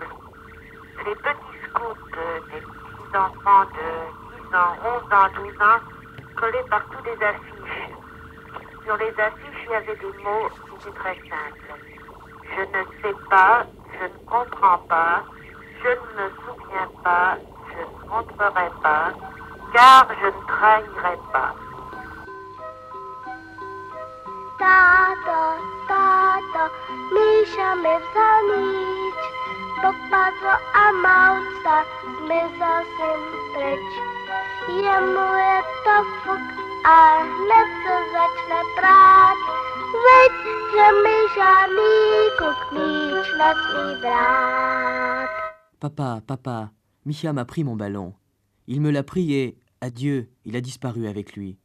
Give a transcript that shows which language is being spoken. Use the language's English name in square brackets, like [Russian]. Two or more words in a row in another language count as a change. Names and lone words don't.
[French] Les petits scouts, des petits enfants de 10 ans, 11 ans, 12 ans, collés partout des affiches. Sur les affiches, il y avait des mots qui étaient très simples. Je ne sais pas, je ne comprends pas, je ne me souviens pas, je ne montrerai pas, car je ne trahirai pas. [Czech] Táto, táto, Míša mi vzal míč, popadlo a mauca, zmizel jsem pryč. Jemu je to fuk a hned se začne prát, veď, že mi žádný kluk míč nesmí brát. [French] Papa, Micha m'a pris mon ballon. Il me l'a pris et, adieu, il a disparu avec lui.